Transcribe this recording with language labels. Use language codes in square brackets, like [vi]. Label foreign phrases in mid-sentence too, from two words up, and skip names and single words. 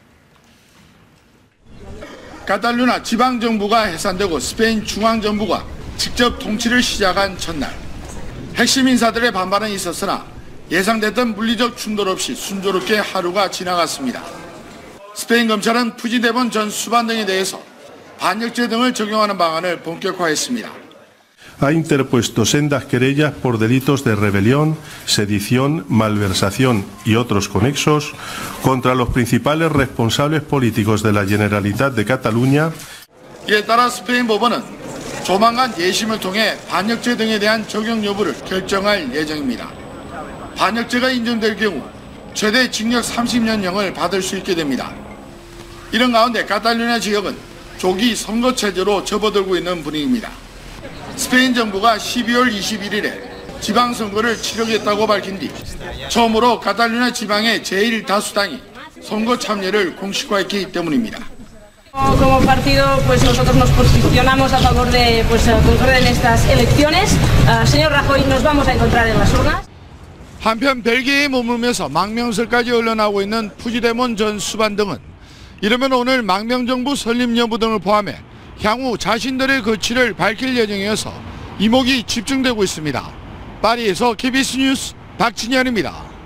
[ko] 카탈루냐 지방정부가 해산되고 스페인 중앙정부가 직접 통치를 시작한 첫날. 핵심 인사들의 반발은 있었으나 예상됐던 물리적 충돌 없이 순조롭게 하루가 지나갔습니다. 스페인 검찰은 푸지데몬 전 수반 등에 대해서 반역죄 등을 적용하는 방안을 본격화했습니다. [es] Ha interpuesto sendas querellas por delitos de rebelión, sedición, malversación y otros conexos contra los principales responsables políticos de la Generalitat de Cataluña. [ko] 이에 따라 스페인 법원은 조만간 예심을 통해 반역죄 등에 대한 적용 여부를 결정할 예정입니다. 반역죄가 인정될 경우 최대 징역 30년형을 받을 수 있게 됩니다. 이런 가운데 카탈루냐 지역은 조기 선거체제로 접어들고 있는 분위기입니다. 스페인 정부가 12월 21일에 지방선거를 치르겠다고 밝힌 뒤 처음으로 카탈루냐 지방의 제1다수당이 선거 참여를 공식화했기 때문입니다. [es] Como partido, pues nosotros nos posicionamos a favor de concurrir en estas elecciones. Señor Rajoy, nos vamos a encontrar en las urnas. [ko] 한편 벨기에에 머물면서 망명설까지 흘러나오고 있는 푸지데몬 전 수반 등은 이르면 오늘 망명정부 설립 여부 등을 포함해 향후 자신들의 거취를 밝힐 예정이어서 이목이 집중되고 있습니다. 파리에서 KBS 뉴스 박진현입니다.